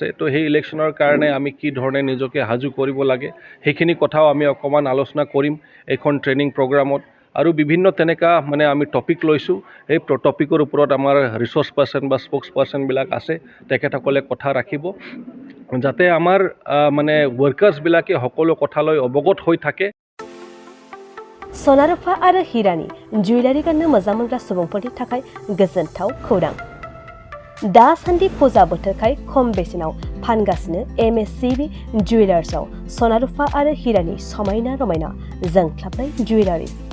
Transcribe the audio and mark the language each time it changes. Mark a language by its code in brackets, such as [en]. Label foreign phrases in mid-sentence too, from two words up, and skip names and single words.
[as] তো সেই ইলেকশ্যনৰ কাৰণে আমি কি ধৰণে নিজকে সাজু কৰিব লাগে সেইখিনি কথাও আমি অকণমান আলোচনা কৰিম এইখন ট্ৰেইনিং প্ৰগ্ৰামত। আৰু বিভিন্ন তেনেকুৱা মানে আমি টপিক লৈছোঁ। সেই টপিকৰ ওপৰত আমাৰ ৰিচোৰ্চ পাৰ্চন বা স্প'ক্স পাৰ্চনবিলাক আছে, তেখেতসকলে কথা ৰাখিব যাতে আমাৰ মানে ৱৰ্কাৰ্ছবিলাকে সকলো কথালৈ অৱগত হৈ থাকে। [brx] सना रुफा आरो हिरानि जुवेलारि गाननो मोजां मोनग्रा सुबुंफोरनि थाखाय गोजोनथाव खौरां। दासान्दि फुजा बोथोरखाय खम बेसेनाव फानगासिनो MSCB जुवेलार्सआव सना रुफा आरो हिरानि समायना रमायना जोंख्लाबनाय जुवेलारिज।